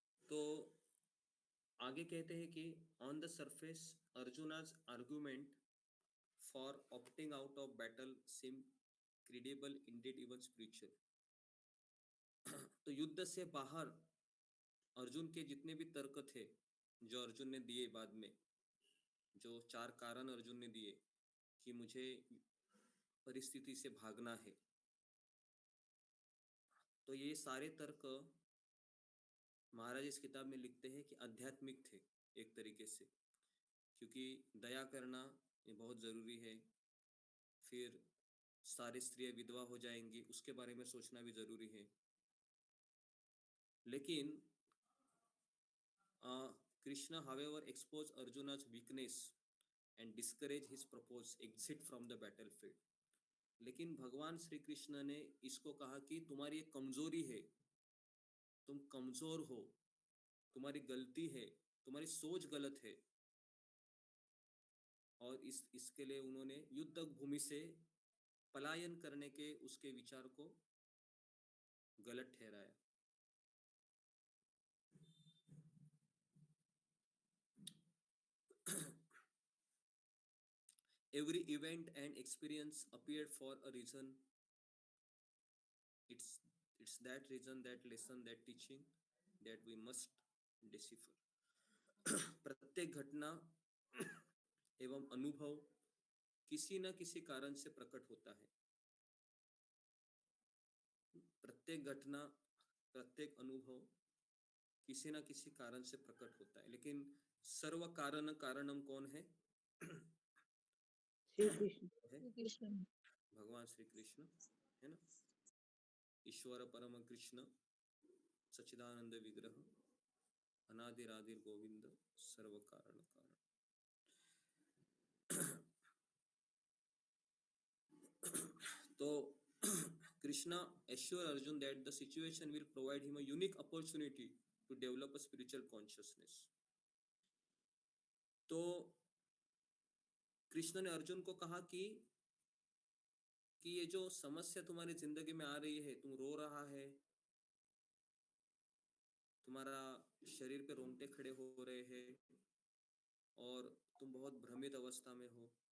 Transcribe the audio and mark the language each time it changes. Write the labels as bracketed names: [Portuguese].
[Hindi] तो आगे कहते हैं कि [English] On the surface Arjuna's argument for opting out of battle seem credible, indeed even spiritual. [Hindi] तो युद्ध से बाहर अर्जुन के जितने भी तर्क थे जो अर्जुन ने दिए, बाद में जो 4 कारण अर्जुन ने दिए कि मुझे परिस्थिति से भागना है, तो ये सारे तर्क महाराज इस किताब में लिखते हैं कि आध्यात्मिक थे एक तरीके से, क्योंकि दया करना ये बहुत जरूरी है। फिर सारी स्त्रियां विधवा हो जाएंगी, उसके बारे में सोचना भी जरूरी है। लेकिन Krishna however expose Arjuna's weakness and discourage his proposed exit from the battlefield. लेकिन भगवान श्री कृष्ण ने इसको कहा कि तुम्हारी एक कमजोरी है, तुम कमजोर हो, तुम्हारी गलती है, तुम्हारी सोच गलत है, और इसके लिए उन्होंने युद्ध भूमि से पलायन करने के उसके विचार को गलत ठहराया। [English] Every event and experience appeared for a reason. It's that reason, that lesson, that teaching that we must decipher. [Hindi] प्रत्येक घटना एवं अनुभव किसी न किसी कारण से प्रकट होता है। प्रत्येक घटना, प्रत्येक अनुभव किसी न किसी कारण से प्रकट होता है, लेकिन [Sanskrit] सर्व कारण कारणम [Hindi] कौन है? श्री कृष्ण भगवान श्री कृष्ण है ना। [Sanskrit] ईश्वर परम कृष्ण सच्चिदानंद विग्रह अनादिरादिर गोविंद सर्व कारण कारण। [English] तो Krishna assure Arjun that the situation will provide him a unique opportunity to develop a spiritual consciousness. [Hindi] तो कृष्ण ने अर्जुन को कहा कि ये जो समस्या तुम्हारी जिंदगी में आ रही है, तुम रो रहा है, तुम्हारा शरीर पे रोंगटे खड़े हो रहे हैं और तुम बहुत भ्रमित अवस्था में हो।